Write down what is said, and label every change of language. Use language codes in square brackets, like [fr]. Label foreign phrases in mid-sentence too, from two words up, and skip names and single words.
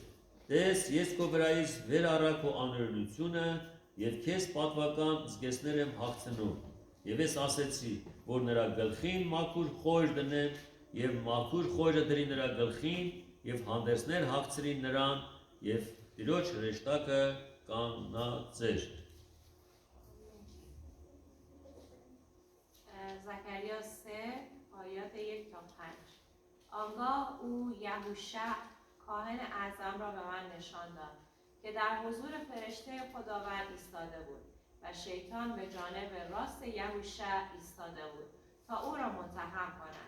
[hy] Տես, ես քո վրայից վեր առա քո անօրենությունը եւ քեզ պատվական զգեստներ եմ հագցնում։ Եվ ես ասեցի, որ նրա գլխին մաքուր խոյր դնեն եւ մաքուր խոյրը դրի նրա գլխին եւ հանդերձներ հագցրին նրան եւ Տիրոջ հրեշտակը կանգնացեր։ [fa] زکریا 3 آیات 1 تا 5 آنگاه او یهوشع کاهن اعظم را به من نشان داد که در حضور فرشته خداوند ایستاده بود و شیطان به جانب راست یهوشع ایستاده بود تا او را متهم کند.